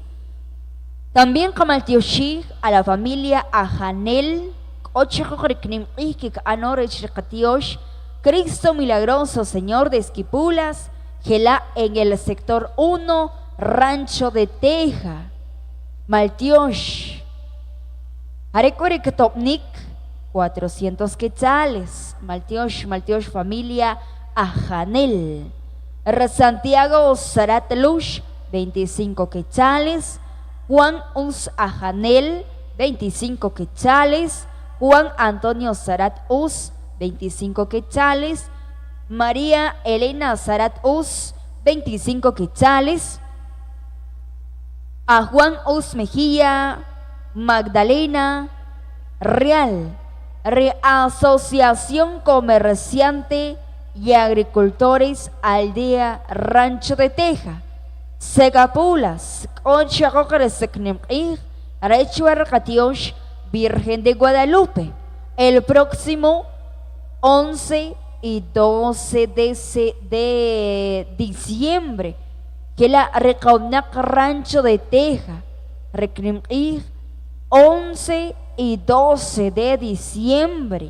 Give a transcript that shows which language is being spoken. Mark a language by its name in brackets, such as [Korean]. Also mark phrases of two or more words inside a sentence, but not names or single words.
[Spanish] También como el tío Shig, a la familia Ajanel, Cristo milagroso, Señor de Esquipulas, Gelá en el sector 1, Rancho de Teja, Maltiosh, Arecorec Topnik, 400 quetzales, Maltiosh familia Ajanel, Santiago Zaratlush, 25 quetzales, Juan Us Ajanel, 25 quetzales, Juan Antonio Zarat Us, 25 quetzales, María Elena Zarat Us, 25 quetzales, a Juan Us Mejía, Magdalena, Real, Asociación Comerciante y Agricultores Aldea Rancho de Teja, Segapulas, Virgen de Guadalupe, el próximo 11 y 12 de diciembre, que la Recaunac Rancho de Teja, 11 y 12 de diciembre.